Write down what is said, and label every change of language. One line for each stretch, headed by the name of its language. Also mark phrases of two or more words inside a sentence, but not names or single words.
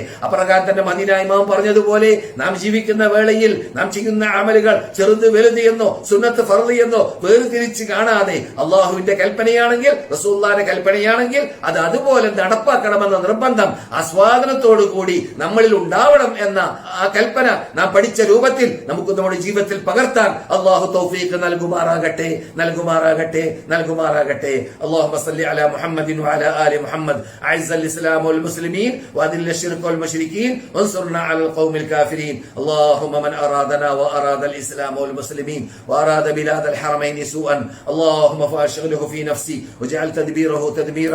Malayalam: അപ്രകാരം തന്നെ മദീന ഇമാം പറഞ്ഞതുപോലെ നാം ജീവിക്കുന്ന വേളയിൽ നാം ചെയ്യുന്ന അമലുകൾ ചെറുത് വലുത് എന്നോ സുന്നത്ത് ഫർള് എന്നോ വേർതിരിച്ച് കാണാതെ അള്ളാഹുവിന്റെ കൽപ്പനയാണെങ്കിൽ റസൂലുള്ളാഹിന്റെ കൽപ്പനയാണെങ്കിൽ അത് അതുപോലെ നടപ്പാക്കണമെന്ന നിർബന്ധം ആസ്വാദനത്തോടു കൂടി നമ്മളിൽ ഉണ്ടാവണം എന്ന ആ കൽപ്പന നാം പഠിച്ച രൂപത്തിൽ നമുക്ക് നമ്മുടെ ജീവിതത്തിൽ പകർത്താൻ അള്ളാഹു തൗഫീഖ് നൽകുമാറാകട്ടെ.
Arabic: اللهم صل على محمد وعلى آل محمد أعز الإسلام والمسلمين وأذل الشرك والمشركين وانصرنا على القوم الكافرين. اللهم من أرادنا وأراد الإسلام والمسلمين وأراد بلاد الحرمين سوءا اللهم فأشغله في نفسي واجعل تدبيره تدميرا.